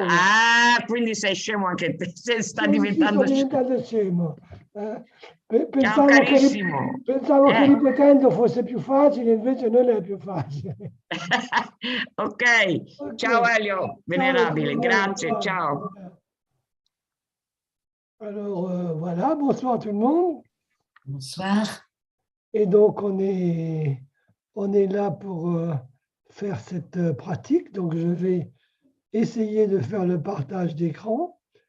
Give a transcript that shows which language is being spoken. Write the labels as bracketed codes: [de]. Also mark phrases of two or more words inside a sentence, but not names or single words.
[it] Ah, quindi sei scemo anche te, sta Sì, diventando sto scemo. diventando scemo. Ciao Pensavo carissimo. pensavo che ripetendo fosse più facile, invece non è più facile. Ok, Ok. ciao Elio, venerabile, grazie, ciao. [fr] Alors, voilà, bonsoir tout le monde. Bonsoir. Et donc, on est là pour faire cette pratique. Donc, je vais essayer de faire le partage d'écran.